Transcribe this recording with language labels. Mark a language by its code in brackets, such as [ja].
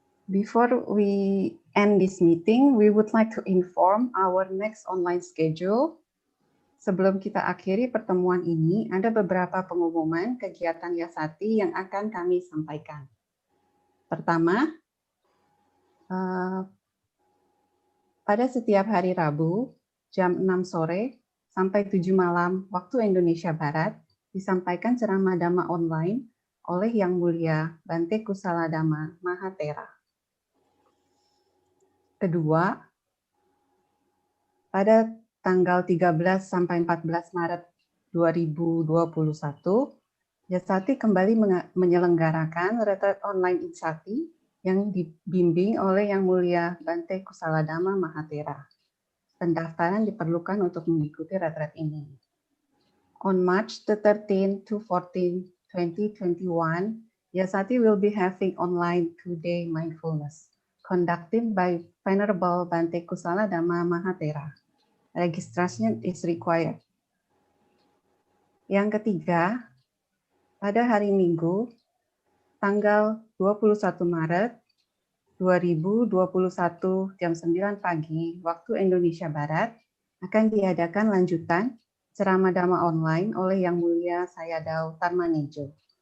[en] Before we end this meeting, we would like to inform our next online schedule. [id] Sebelum kita akhiri pertemuan ini, ada beberapa pengumuman kegiatan Yasati yang akan kami sampaikan. Pertama, pada setiap hari Rabu, jam 6 sore sampai 7 malam waktu Indonesia Barat, disampaikan ceramah Dhamma online oleh Yang Mulia Bante Kusaladhamma Mahathera. Kedua, pada tanggal 13 sampai 14 Maret 2021, Yasati kembali menyelenggarakan retret online Insati yang dibimbing oleh Yang Mulia Bante Kusaladhamma Mahathera. Pendaftaran diperlukan untuk mengikuti retret ini. [en] On March the 13th to 14, 2021, Yasati will be having online 2-day mindfulness conducted by Venerable Bante Kusaladhamma Mahathera. Registration is required. [id] Yang ketiga, pada hari Minggu, tanggal 21 Maret 2021 jam 9 pagi waktu Indonesia Barat, akan diadakan lanjutan ceramah Dhamma online oleh Yang Mulia Sayadaw Tarmanejo.